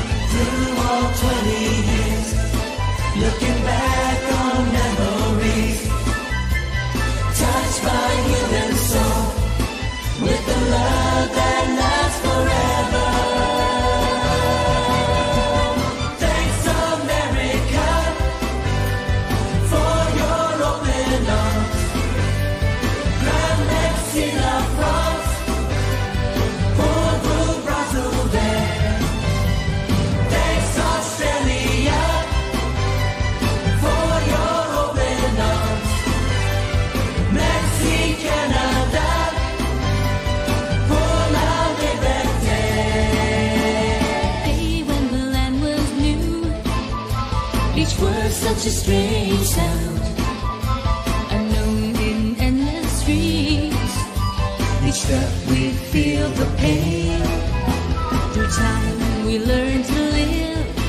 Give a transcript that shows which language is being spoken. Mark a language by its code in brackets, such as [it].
[en] Through all 20 years, looking back on memories, touched by human soul, with the love that lasts forever. Thanks America for your open arms. [fr] Grand merci la France pour vos bras ouverts. [en] Thanks Australia for your open arms. [fr] Merci Canada pour la liberté. [en] Day when the land was new, each word such a strange sound, unknown in endless streets. Each step we feel the pain. Through time we learn to live